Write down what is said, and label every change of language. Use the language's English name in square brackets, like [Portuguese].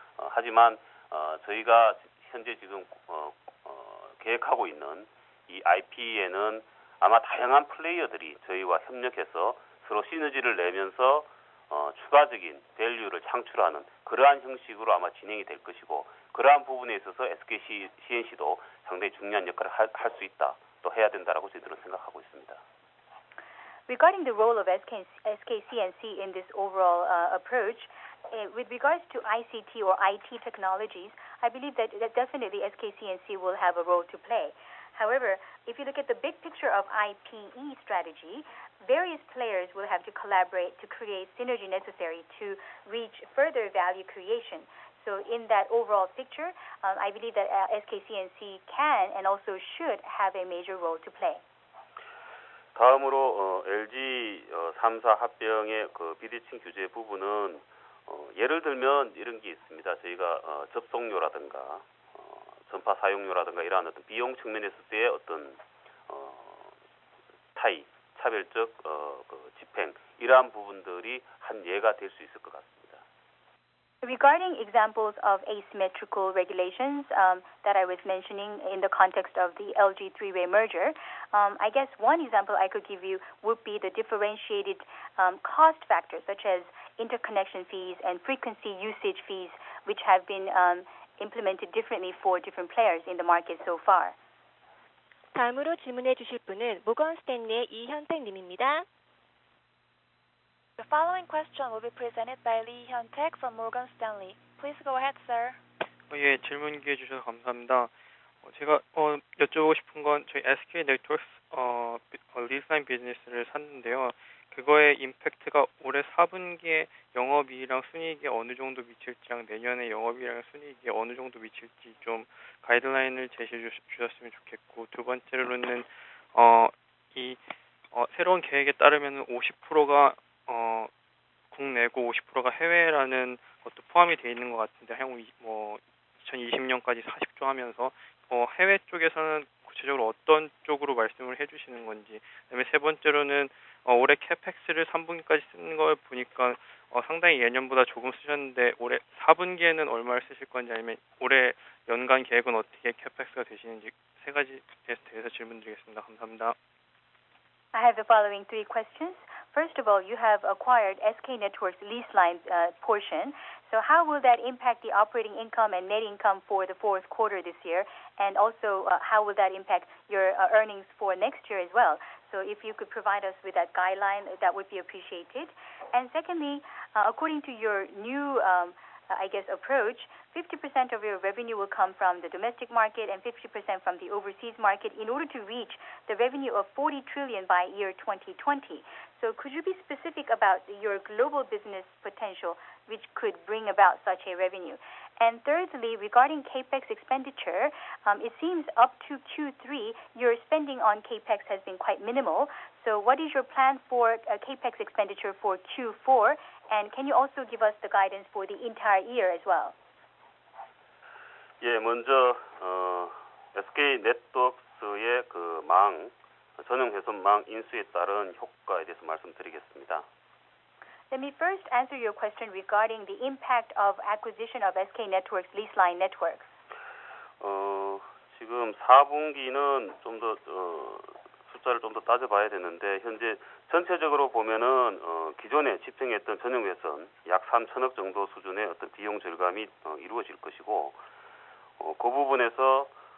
[Korean] 하지만 저희가 현재 지금 계획하고 있는 이 IP에는 아마 다양한 플레이어들이 저희와 협력해서 서로 시너지를 내면서 추가적인 밸류를 창출하는 그러한 형식으로 아마 진행이 될 것이고, 그러한 부분에 있어서 SK CNC도 상당히 중요한 역할을 할 수 있다, 또 해야 된다라고 저희들은 생각하고 있습니다. [English] Regarding the role of SK CNC in this overall approach, with regards to ICT or IT technologies, I believe that definitely SK CNC will have a role to play. However, if you look at the big picture of IPE strategy, various players will have to collaborate to create synergy necessary to reach further value creation. So in that overall picture, I believe that SK CNC can and also should have a major role to play. [Korean] 다음으로 LG 3사 합병의 그 비대칭 규제 부분은 예를 들면 이런 게 있습니다. 저희가 접속료라든가 전파 사용료라든가 이러한 어떤 비용 측면에서 때의 어떤 타이, 차별적 집행 이러한 부분들이 한 예가 될 수 있을 것 같습니다. [English] Regarding examples of asymmetrical regulations that I was mentioning in the context of the LG three-way merger, I guess one example I could give you would be the differentiated cost factors such as interconnection fees and frequency usage fees, which have been implemented differently for different players in the market so far. [Korean] 다음으로 질문해 주실 분은 모건 스탠리의 이현택 님입니다. [English] The following question will be presented by Lee Hyun-taek from Morgan Stanley. Please go ahead, sir. [Korean] 예, 질문 기회 주셔서 감사합니다. 제가 여쭤보고 싶은 건 저희 SK 네트워크 리스라인 비즈니스를 샀는데요. 그거의 임팩트가 올해 4분기에 영업이익이랑 순이익에 어느 정도 미칠지랑 내년에 영업이익이랑 순이익에 어느 정도 미칠지 좀 가이드라인을 제시해 주셨으면 좋겠고, 두 번째로는 이 새로운 계획에 따르면 50%가 국내고 50%가 해외라는 것도 포함이 되어 있는 것 같은데, 향후 2020년까지 40조 하면서 해외 쪽에서는 구체적으로 어떤 쪽으로 말씀을 해주시는 건지, 그다음에 세 번째로는 올해 캐펙스를 3분기까지 쓰는 걸 보니까 상당히 예년보다 조금 쓰셨는데 올해 4분기에는 얼마를 쓰실 건지, 아니면 올해 연간 계획은 어떻게 캐펙스가 되시는지 세 가지에 대해서 질문드리겠습니다. 감사합니다. [English] I have the following 3 questions. First of all, you have acquired SK Networks lease line portion. So how will that impact the operating income and net income for the fourth quarter this year? And also, how will that impact your earnings for next year as well? So if you could provide us with that guideline, that would be appreciated. And secondly, according to your new approach, 50% of your revenue will come from the domestic market and 50% from the overseas market in order to reach the revenue of 40 trillion by year 2020. So could you be specific about your global business potential, which could bring about such a revenue? And thirdly, regarding capex expenditure, it seems up to Q3, your spending on capex has been quite minimal. So what is your plan for capex expenditure for Q4? And can you also give us the guidance for the entire year as well? [Korean] 예, 먼저 SK 네트워크스의 그 전용 회선망 인수에 따른 효과에 대해서 말씀드리겠습니다. [English] Let me first answer your question regarding the impact of acquisition of SK Networks lease line networks. [Korean] 지금 4분기는 좀 더 숫자를 좀 더 따져봐야 되는데 현재 전체적으로 보면은 기존에 집행했던 전용 회선 약 3천억 정도 수준의 어떤 비용 절감이 이루어질 것이고 그 부분에서